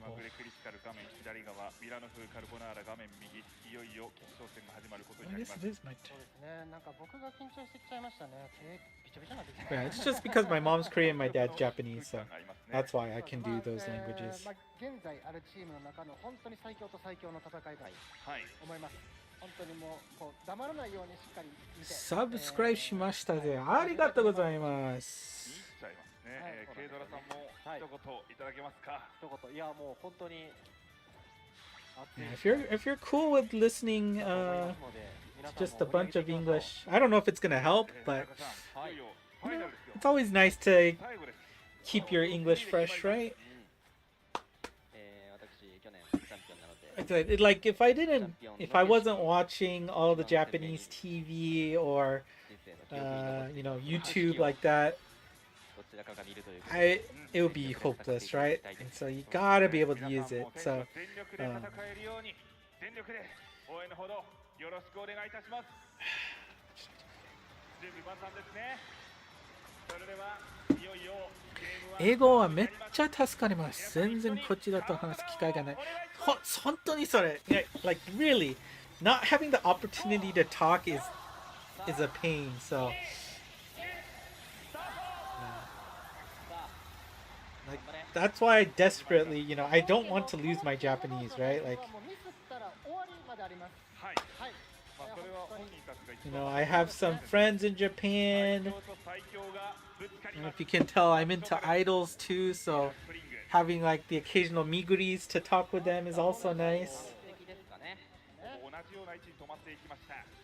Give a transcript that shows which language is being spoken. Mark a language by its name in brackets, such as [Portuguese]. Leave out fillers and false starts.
[Japanese] 気まぐれクリティカル画面左側、ミラノ風カルボナーラ画面右、いよいよ決勝戦が始まることになります。そうですね、なんか僕が緊張してきちゃいましたね。手びちょびちょになってきた。 [English] Yeah, it's just because my mom's Korean, my dad's Japanese, so that's why I can do those languages. [Japanese] 現在あるチームの中の本当に最強と最強の戦いだと思います。本当にもうこう黙らないようにしっかり見て。サブスクライブしましたぜ。ありがとうございます。ケイドラさんも一言いただけますか。一言、いやもう本当に。 [English] Yeah, if you're cool with listening, just a bunch of English. I don't know if it's gonna help, but you know, it's always nice to keep your English fresh, right? [Japanese] 私去年チャンピオンなの [English] like if I didn't, if I wasn't watching all the Japanese TV or you know, YouTube like that, [Japanese] どちらかが見るということ [English] it would be hopeless, right? And so you gotta be able to use it. So [Japanese] 全力で戦えるように全力で応援のほどよろしくお願いいたします。準備万端ですね。それではいよいよゲームは英語はめっちゃ助かります。全然こっちだと話す機会がない。本当にそれ。 [English] Like really, not having the opportunity to talk is a pain. So like that's why I desperately, you know, I don't want to lose my Japanese, right? Like [Japanese] もうミスったら終わりまであります。はい。はい。まあそれは本人たちが [English] you know, I have some friends in Japan. [Japanese] 最強と最強がぶつかり [English] And [Japanese] ま [English] if [Japanese] す。 [English] you can tell, I'm into idols too. So [Japanese] スプリング [English] having like the occasional miguris to talk with them is also nice. [Japanese] 素敵ですかね。同じような位置に止まっていきました。